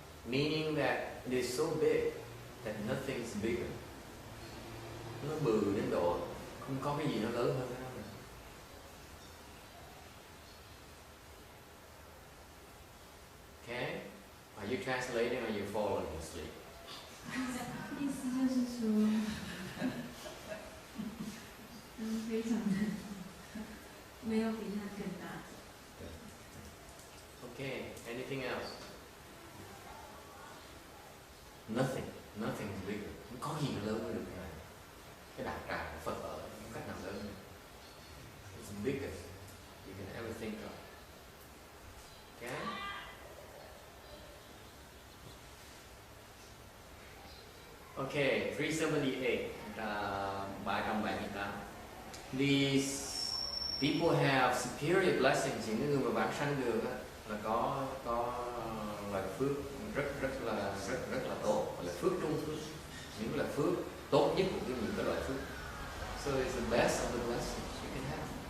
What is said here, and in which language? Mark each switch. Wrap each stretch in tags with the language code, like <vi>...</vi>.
<en>Meaning that it is so big that nothing's bigger.</en> <vi>Nó bự đến độ không có cái gì nó lớn hơn nó.</vi> <en>Okay? Are you translating or are you falling asleep?</en> <zh>意思就是说，非常的没有比它更大。</zh> <en>Okay. Anything else? Nothing's bigger.</en> <vi>Không có gì nó lớn hơn được cái này. Cái đạo tràng của Phật ở không cách nào lớn hơn.</vi> <en>It's the biggest you can ever think of. Okay? Okay, 378, 378. These people have superior blessings.</en> <vi>Những người mà vãng sanh được là có là phước rất là tốt, là phước trung phước, những là phước tốt nhất của những cái loại phước.</vi> <en>So it's the best of the blessings you can have.</en>